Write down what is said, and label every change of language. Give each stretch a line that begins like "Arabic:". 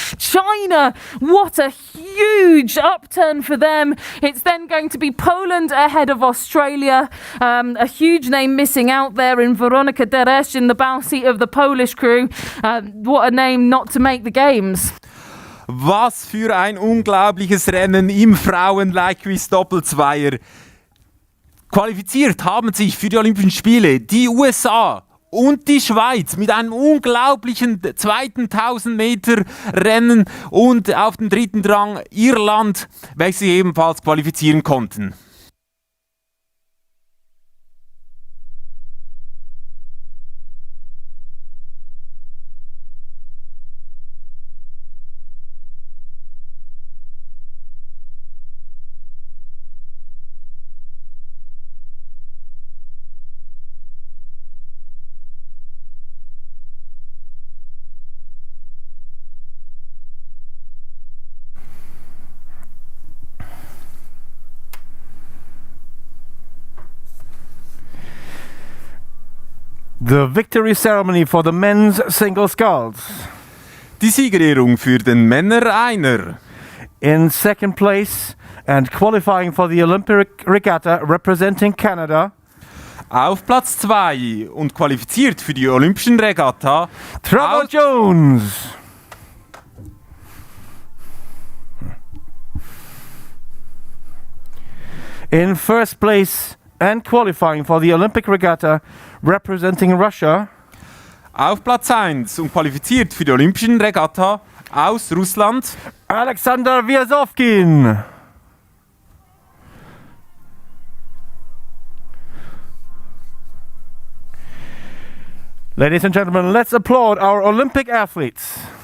English: China, what a huge upturn for them. It's then going to be Poland ahead of Australia. A huge name missing out there in Weronika Deresz in the bow seat of the Polish crew. What a name not to make the Games.
German: Was für ein unglaubliches Rennen im Frauen-Leichtgewicht Doppelzweier. Qualifiziert haben sich für die Olympischen Spiele die USA und die Schweiz mit einem unglaublichen zweiten 1000 Meter Rennen und auf dem dritten Rang Irland, welche sich ebenfalls qualifizieren konnten.
English: The victory ceremony for the men's single sculls.
German: Die Siegerehrung für den Männer-Einer.
English: In second place and qualifying for the Olympic Regatta representing Canada.
German: Auf Platz 2 und qualifiziert für die Olympischen Regatta.
English: Trevor Jones. In first place and qualifying for the Olympic Regatta representing Russia.
German: Auf Platz 1 und qualifiziert für die Olympischen Regatta aus Russland.
English: Alexander Wiasowkin. Ladies and gentlemen, let's applaud our Olympic athletes.